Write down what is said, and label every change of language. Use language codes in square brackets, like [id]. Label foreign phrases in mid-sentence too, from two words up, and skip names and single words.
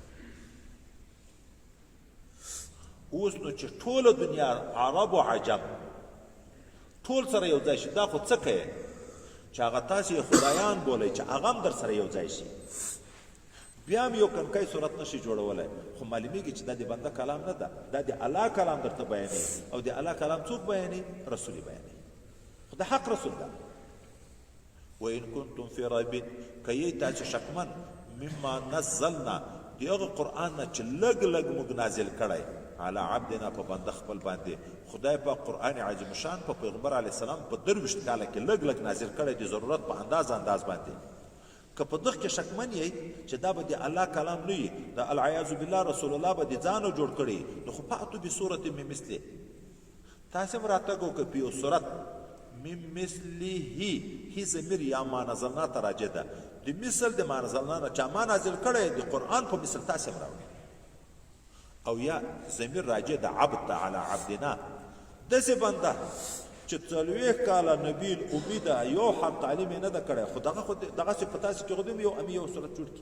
[ps] اوس نو چې ټوله دنیا عرب و عجم ټول سره یو ځای شي، دا خو څه کوي چې هغه تاسې خدایان بولئ چې هغه هم در سره یو ځای شي، بیا هم یو کنکای صورت نشي جوړولی. خو معلومیږي چې دا د بنده کلام نه ده، دا د الله کلام درته بیانوي. او د الله کلام څوک بیانوي؟ رسول یې بیانوي، خو د حق رسول ده. [ar] وإن كنتم في ريب، [ps] که یې تاسې شکمن [ar] مما نزلنا، [ps] د هغه قرآن نه چې لږ لږ موږ نازل کړی [ar] علی عبدنا [ps] په بنده خپل باندې. خدای په قرآن عظیم شان په پیغمبر علیه السلام په 23 کاله کې لږ لږ نازل کړی د ضرورت په انداز باندې. که په دغه کې شکمن یې چې دا به د الله کلام نه وي، د [ar] العیاذ بالله [ps] رسول الله به د ځانو جوړ کړي، نو خو [ar] فاتو بصورت من مثله، [ps] تاسې هم راتګ وکړه په یو صورت [ar] من مثله. [ps] هي ضمیر یا [ar] ما نزلنا [ps] ته راجع ده، د مثل د [ar] ما نزلنا [ps] نه چا ما نازل کړی د قرآن په مثل تاسې هم راوړي. او یا ضمیر راجع ده عبد ته [ar] علی عبدنا، [ps] داسې بنده چې 40 کاله [ar] نبی الامي [ps] ده، یو حرف تعلیم یې نه ده کړی، خو دغسې په تاسې کې خو هم یو صورت جوړ کړي.